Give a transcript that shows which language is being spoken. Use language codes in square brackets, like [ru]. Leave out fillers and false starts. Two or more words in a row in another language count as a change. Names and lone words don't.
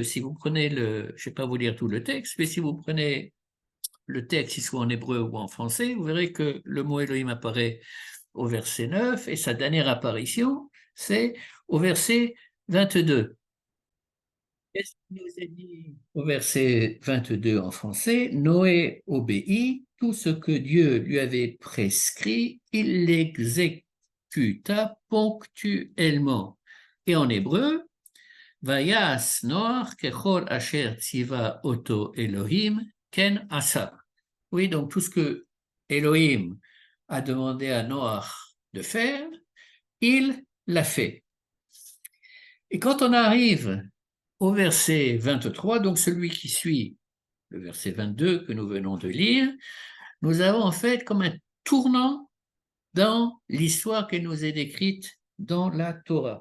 [fr] Si vous prenez je ne vais pas vous lire tout le texte, mais si vous prenez le texte, qu'il soit en hébreu ou en français, vous verrez que le mot Elohim apparaît au verset 9 et sa dernière apparition, c'est au verset 22. Qu'est-ce qu'il nous est dit au verset 22 en français? Noé obéit, tout ce que Dieu lui avait prescrit, il l'exécuta ponctuellement. Et en hébreu, [he] ויעש נח ככל אשר צוה אותו אלהים כן עשה. [fr] Oui, donc tout ce que Elohim a demandé à Noach de faire, il l'a fait. Et quand on arrive au verset 23, donc celui qui suit le verset 22 que nous venons de lire, nous avons en fait comme un tournant dans l'histoire qui nous est décrite dans la Torah.